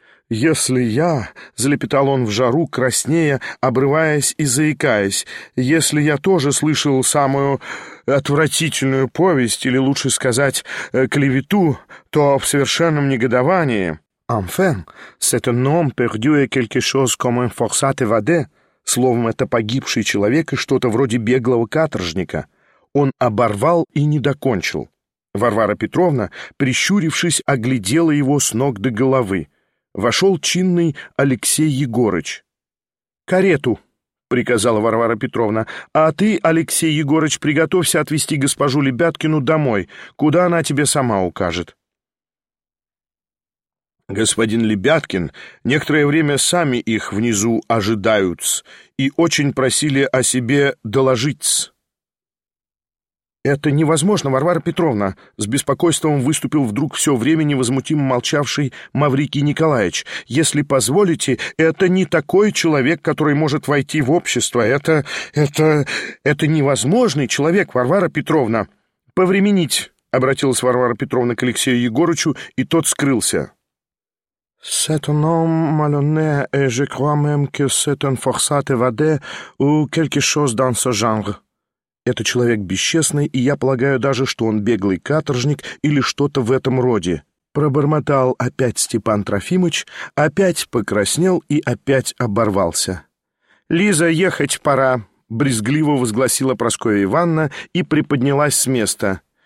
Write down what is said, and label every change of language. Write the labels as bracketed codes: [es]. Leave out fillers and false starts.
[ru] «Если я...» — залепетал он в жару, краснея, обрываясь и заикаясь. «Если я тоже слышал самую отвратительную повесть, или лучше сказать, клевету, то в совершенном негодовании...» [fr] «Enfin, cet homme perdu est quelque chose comme un forçaté vade» [ru] — словом, это погибший человек и что-то вроде беглого каторжника. Он оборвал и не докончил. Варвара Петровна, прищурившись, оглядела его с ног до головы. Вошел чинный Алексей Егорыч. «Карету!» — приказала Варвара Петровна. «А ты, Алексей Егорыч, приготовься отвезти госпожу Лебяткину домой, куда она тебе сама укажет». «Господин Лебяткин, некоторое время сами их внизу ожидают-с и очень просили о себе доложить-с». «Это невозможно, Варвара Петровна!» — с беспокойством выступил вдруг все время невозмутимо молчавший Маврикий Николаевич. «Если позволите, это не такой человек, который может войти в общество. Это невозможный человек, Варвара Петровна!» «Повременить!» — обратилась Варвара Петровна к Алексею Егорычу, и тот скрылся. [fr] «C'est un homme malhonnête, et je crois même que c'est un forçaté vade ou quelque chose dans ce genre». [ru] «Это человек бесчестный, и я полагаю даже, что он беглый каторжник или что-то в этом роде», — пробормотал опять Степан Трофимович, опять покраснел и опять оборвался. «Лиза, ехать пора», — брезгливо возгласила Прасковья Ивановна и приподнялась с места.